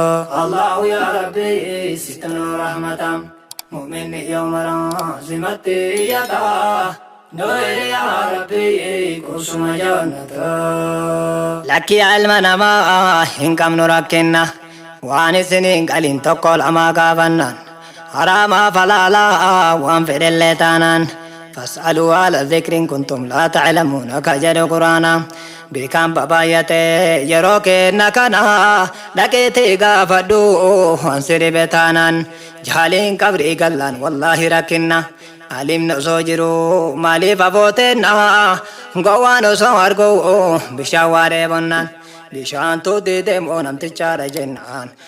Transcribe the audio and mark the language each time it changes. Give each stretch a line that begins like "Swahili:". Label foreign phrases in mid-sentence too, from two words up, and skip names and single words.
Oromo: Allahu yaa Rabbi, situ nu rahmata. Mu'minni yooma raazimatti iyyata. Nu hiri yaa Rabbi, qubsuma jaannata. Lakki yaa ilma namaa hin qabnu rakkinna. Waan isiniin qaliin tokko lamaa gaafannaan. Haraamaa falaalaa waan fedhellee taanaan.
Arabic: فاسألوا أهل الذكر إن كنتم لا تعلمون
Oromo: ka jedhu Quraana. Beekaan babaayate yeroo kenna kana dhaqeetii gaafadhu waan si dhibe taanaan. Jaaliin qabrii gallaan wallaahi rakkinna. Alimni osoo jiru maaliif afootenna? Gowwaan osoo argu bishaan waa dheebonnaan. Bishaan tuuti deemoo namtichaadha jennaan.